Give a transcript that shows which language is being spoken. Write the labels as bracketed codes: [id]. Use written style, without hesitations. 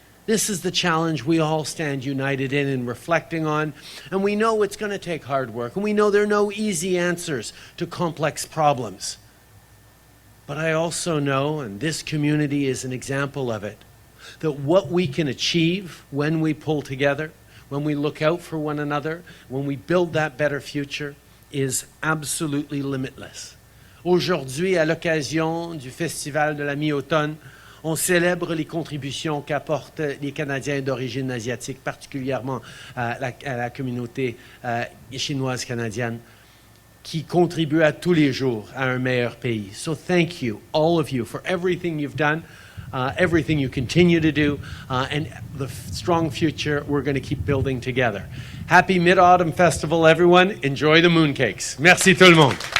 [en] This is the challenge we all stand united in and reflecting on, and we know it's going to take hard work, and we know there are no easy answers to complex problems. But I also know, and this community is an example of it, that what we can achieve when we pull together, when we look out for one another, when we build that better future, is absolutely limitless. [fr] Aujourd'hui, à l'occasion du Festival de la mi-automne, on célèbre les contributions qu'apportent les Canadiens d'origine asiatique, particulièrement à la communauté chinoise canadienne, qui contribuent à tous les jours à un meilleur pays. [en] So thank you, all of you, for everything you've done, everything you continue to do, and the strong future we're going to keep building together. Happy Mid-Autumn Festival, everyone. Enjoy the mooncakes. [fr] Merci tout le monde.